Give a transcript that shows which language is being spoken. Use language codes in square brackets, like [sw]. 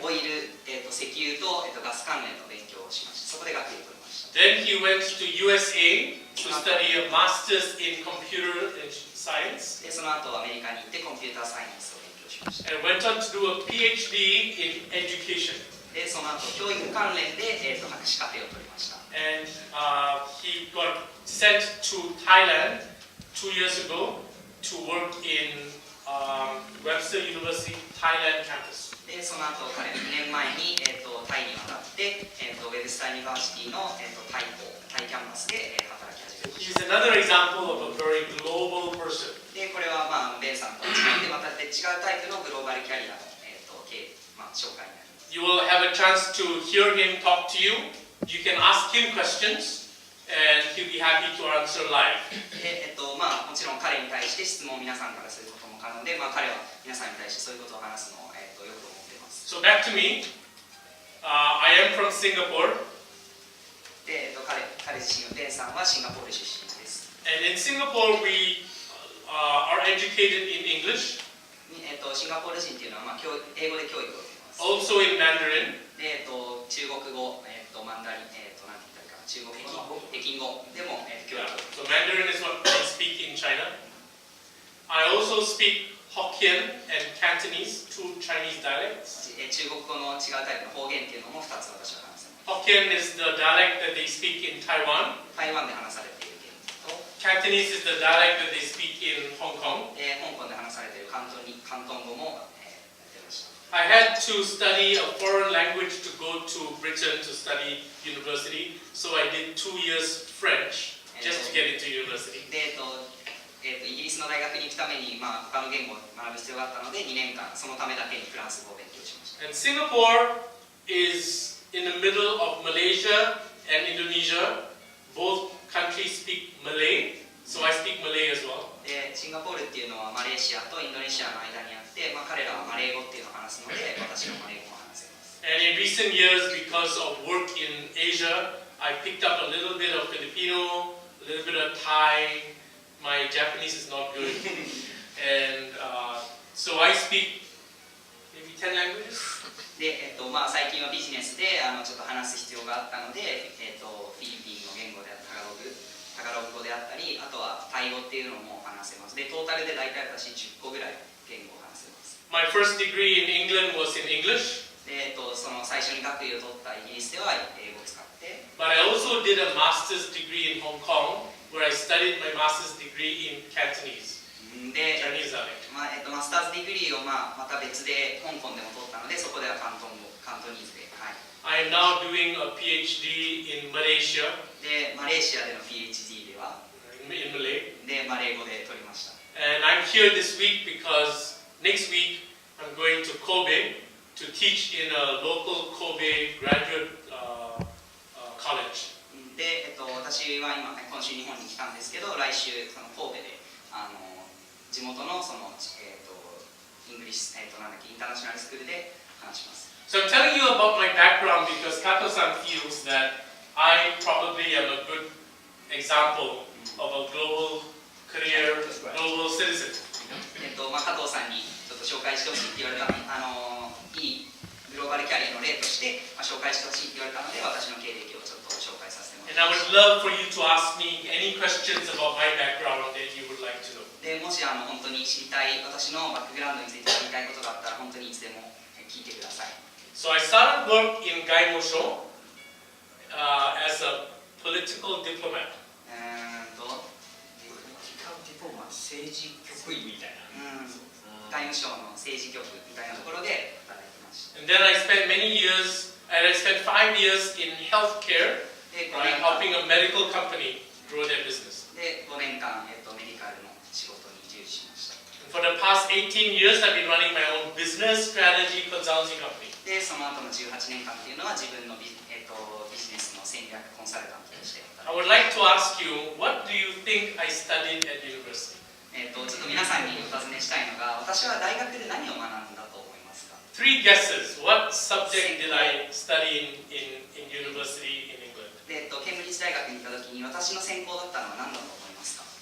[ja] オイル、石油と、ガス関連の勉強をしました。そこで学位を取りました。 [en] Then he went to USA to study a master's in computer science. [ja] で、その後アメリカに行ってコンピューターサイエンスを勉強しました。 [en] And went on to do a PhD in education. [ja] で、その後教育関連で、博士課程を取りました。 [en] And he got sent to Thailand 2 years ago to work in Webster University Thailand campus. [ja] で、その後彼2年前に、タイに渡って、ウェブスターユニバーシティの、タイキャンパスで、働き始めました。 [en] He's another example of a very global person. [ja] で、これは、ベンさんと違ってまた違うタイプのグローバルキャリアの、紹介になります。 [en] You will have a chance to hear him talk to you. You can ask him questions, and he'll be happy to answer live. [ja] で、もちろん彼に対して質問を皆さんからすることも可能で、彼は皆さんに対してそういうことを話すのを、よく思っています。 [en] So back to me. I am from Singapore. [ja] で、彼自身、ベンさんはシンガポール出身です。 [en] And in Singapore, we are educated in English. [ja] シンガポール人っていうのは、英語で教育を受けます。 [en] Also in Mandarin. [ja] で、中国語、マンダリン、なんて言ったらいいかな、中国北京語でも、教育を受けます。 [en] So Mandarin is what they speak in China. I also speak Hokkien and Cantonese, two Chinese dialects. [ja] 中国語の違うタイプの方言っていうのも2つ私は話せます。 [en] Hokkien is the dialect that they speak in Taiwan. [ja] 台湾で話されている言語と、 [en] Cantonese is the dialect that they speak in Hong Kong. [ja] 香港で話されている広東語も、やってました。 [en] I had to study a foreign language to go to Britain to study university, so I did 2 years French just to get into university. [ja] で、イギリスの大学に行くために、他の言語を学ぶ必要があったので、2年間そのためだけにフランス語を勉強しました。 [en] And Singapore is in the middle of Malaysia and Indonesia. Both countries speak Malay, so I speak Malay as well. [ja] で、シンガポールっていうのはマレーシアとインドネシアの間にあって、彼らはマレー語っていうのを話すので、私はマレー語も話せます。 [en] And in recent years, because of work in Asia, I picked up a little bit of Filipino, a little bit of Thai. My Japanese is not good, and so I speak maybe 10 languages. [ja] で、最近はビジネスでちょっと話す必要があったので、フィリピンの言語であったタガログ語であったり、あとはタイ語っていうのも話せます。で、トータルで大体私10個ぐらい言語を話せます。 [en] My first degree in England was in English. [ja] で、その最初に学位を取ったイギリスでは英語を使って。 [en] But I also did a master's degree in Hong Kong, where I studied my master's degree in Cantonese. [ja] で、 [en] Chinese dialect. [ja] マスターズディグリーをまた別で香港でも取ったので、そこではカントニーズで。 [en] I am now doing a PhD in Malaysia. [ja] で、マレーシアでの PhD では [en] in Malay. [ja] で、マレー語で取りました。 [en] And I'm here this week because next week I'm going to Kobe to teach in a local Kobe graduate college. [ja] で、私は今週日本に来たんですけど、来週その神戸で地元のそのイングリッシュなんだっけインターナショナルスクールで話します。 [en] So I'm telling you about my background because Kato-san feels that I probably am a good example of a global career, global citizen. [ja] 加藤さんにちょっと紹介してほしいって言われたいいグローバルキャリアの例として、紹介してほしいって言われたので、私の経歴をちょっと紹介させてもらいま [en] would [ja] す。 [en] love for you to ask me any questions about my background that you would like to know. [ja] でもし本当に知りたい、私のバックグラウンドについて知りたいことがあったら、本当にいつでも聞いてください。 [en] So I started work in 外務省 as a political diplomat. [ja] 政治局員みたいな。外務省の政治局みたいなところで働いてました。 [en] And then I spent many years, and I spent 5 years in healthcare, [ja] で、 [en] helping a medical company grow their business. [ja] 5年間、メディカルの仕事に従事しました。 [en] And for the past 18 years, I've been running my own business strategy consulting company. [ja] で、その後の18年間っていうのは自分のビジネスの戦略コンサルタントとして働 [en] I would like to ask you, what do you think I studied at university? [ja] ちょっと皆さんにお尋ねしたいのが、私は大学で何を学んだと思いますか？ [en] 3 guesses. What subject did I study in university in England? [ja] で、ケンブリッジ大学に行った時に私の専攻だったのは何だと思いますか？